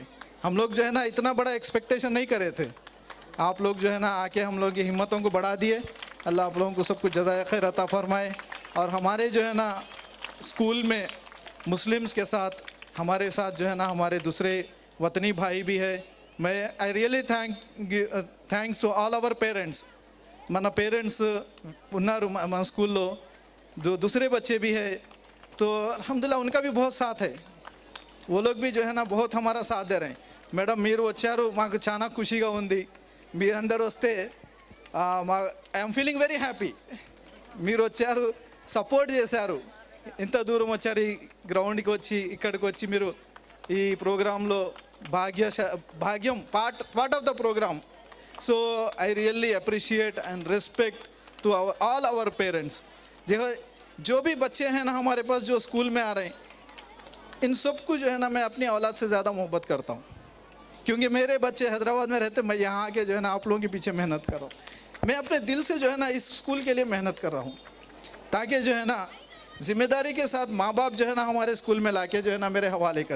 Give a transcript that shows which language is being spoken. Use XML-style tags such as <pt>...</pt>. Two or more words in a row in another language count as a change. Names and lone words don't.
<hi>हम लोग जो है ना इतना बड़ा एक्सपेक्टेशन नहीं करे थे, आप लोग जो है ना आके हम लोग की हिम्मतों को बढ़ा दिए। अल्लाह आप लोगों को सब कुछ जज़ाए खैर अता फ़रमाए। और हमारे जो है ना स्कूल में मुस्लिम्स के साथ हमारे साथ जो है ना हमारे दूसरे वतनी भाई भी है।</hi> <en>मैं I really thanks to all our parents.</en> <te>మన పేరెంట్స్ ఉన్నారు మన స్కూల్లో,</te> <hi>जो दूसरे बच्चे भी है, तो अल्हम्दुलिल्लाह उनका भी बहुत साथ है। वो लोग भी जो है ना बहुत हमारा साथ दे रहे हैं।</hi> <te>మేడం మీరు వచ్చారు, మాకు చాలా ఖుషిగా ఉంది। మీరందరూ వస్తే</te> <en>I'm feeling very happy.</en> <te>మీరు వచ్చారు, సపోర్ట్ చేశారు, ఇంత దూరం వచ్చారు ఈ గ్రౌండ్కి వచ్చి, ఇక్కడికి వచ్చి మీరు ఈ ప్రోగ్రాంలో భాగ్యం</te> <en>part of the program. So I really appreciate and respect to all our parents।</en> <hi>जो भी बच्चे हैं ना हमारे पास जो स्कूल में आ रहे हैं, इन सब को जो है ना मैं अपनी औलाद से ज़्यादा मोहब्बत करता हूँ, क्योंकि मेरे बच्चे हैदराबाद में रहते, मैं यहाँ आके जो है ना आप लोगों के पीछे मेहनत कर रहा हूँ। मैं अपने दिल से जो है ना इस स्कूल के लिए मेहनत कर रहा हूँ, ताकि जो है ना ज़िम्मेदारी के साथ माँ बाप जो है ना हमारे स्कूल में लाके जो है ना मेरे हवाले करें।</hi>